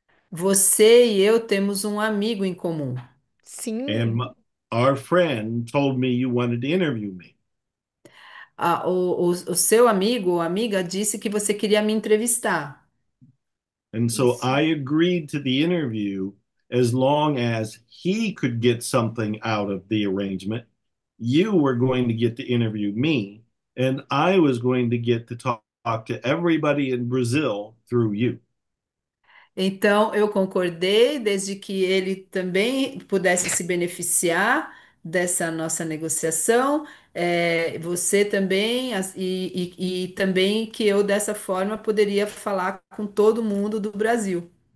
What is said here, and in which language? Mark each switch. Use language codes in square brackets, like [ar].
[pt] Você e eu temos um amigo em comum. [en] and [pt] Sim, [en] our friend told me you wanted to interview me. [pt] O seu amigo ou amiga disse que você queria me entrevistar. [en] And so [pt] isso. [en] I agreed to the interview as long as he could get something out of the arrangement. You were going to get to interview me, and I was going to get to talk to everybody in Brazil through you. [pt] Então, eu concordei, desde que ele também pudesse se beneficiar dessa nossa negociação, você também, e também que eu, dessa forma, poderia falar com todo mundo do Brasil.